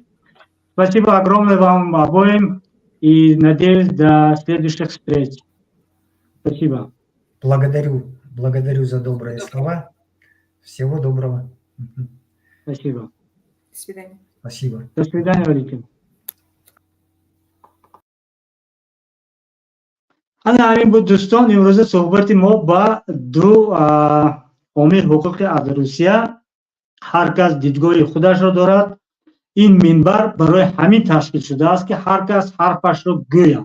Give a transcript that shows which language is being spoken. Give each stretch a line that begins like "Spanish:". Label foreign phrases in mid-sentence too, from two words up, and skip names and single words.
Russian: Спасибо огромное вам обоим и надеюсь до следующих встреч. Спасибо. Благодарю за добрые слова. Всего доброго. Спасибо. До свидания. Спасибо. До свидания, Валентин.
Tajik: ана ҳамин буд дӯстон, имрӯза суҳбати мо ба ду омил ҳуқуқи аз Русия. ҳар кас дидгоҳи худашро дорад. ин минбар барои ҳамин ташкил шудааст, ки ҳар кас ҳарфашро гӯяд.